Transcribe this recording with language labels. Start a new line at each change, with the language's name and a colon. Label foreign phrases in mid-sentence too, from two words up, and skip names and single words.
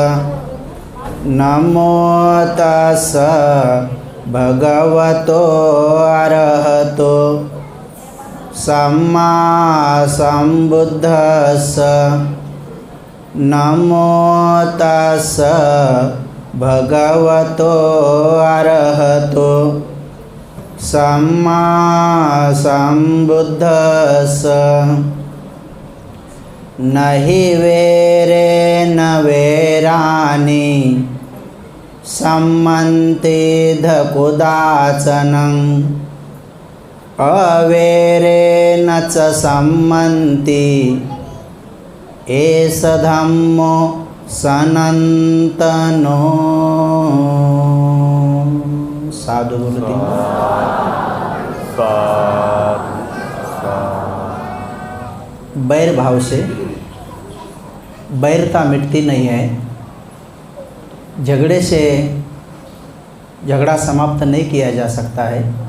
Pali: नमो तस्स भगवतो अरहतो सम्मा सम्बुद्धस्स। नमो तस्स भगवतो अरहतो सम्मा सम्बुद्धस्स। नहि वेरेन वेरानि सम्मन्ति धकुदाचनं अवेरेन च सम्मन्ति एष धम्मो सनातनो।
Hindi: साधु बोलते बैर भाव से बैरता मिटती नहीं है, झगड़े से झगड़ा समाप्त नहीं किया जा सकता है।